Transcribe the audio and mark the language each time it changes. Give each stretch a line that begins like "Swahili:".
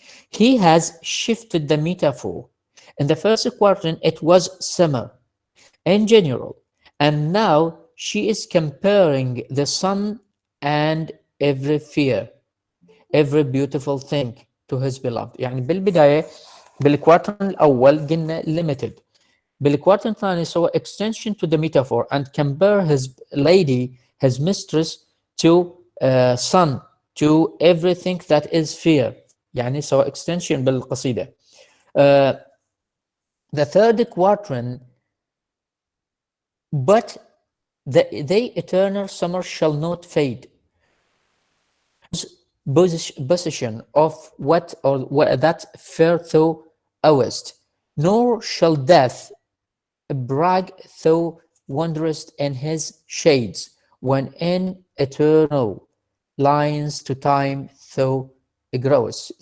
English: He has shifted the metaphor. In the first quatrain, it was summer in general, and now she is comparing the sun and every fair, every beautiful thing to his beloved.
Arabic: يعني بالبداية بالكواترن الأول قلنا
English: limited.
Arabic: بالكوارتن الثاني سوى
English: extension to the metaphor and compare his lady, his mistress, to sun, to everything that is fair.
Arabic: يعني سوى extension بالقصيدة.
English: The third quatrain, but the eternal summer shall not fade. Possession of what that fair thou owest, nor shall death brag thou wanderest in his shades, when in eternal lines to time thou growest.